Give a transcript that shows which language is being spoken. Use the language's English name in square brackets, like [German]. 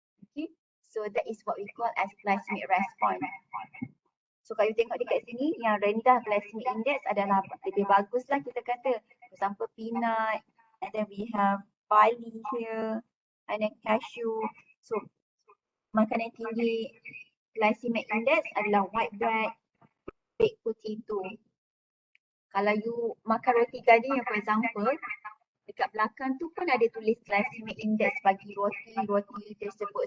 [English] Okay, so that is what we call as glycemic response. [Malay] So kalau you tengok dekat sini, yang rendah glycemic index adalah lebih baguslah kita kata. [English] For example, peanut, and then we have barley here, and then cashew. [Malay] So makanan tinggi glycemic index adalah [English] white bread, baked potato. [Malay] Kalau you makan roti gading, [English] for example, [Malay] dekat belakang tu pun ada tulis glycemic index bagi roti tersebut.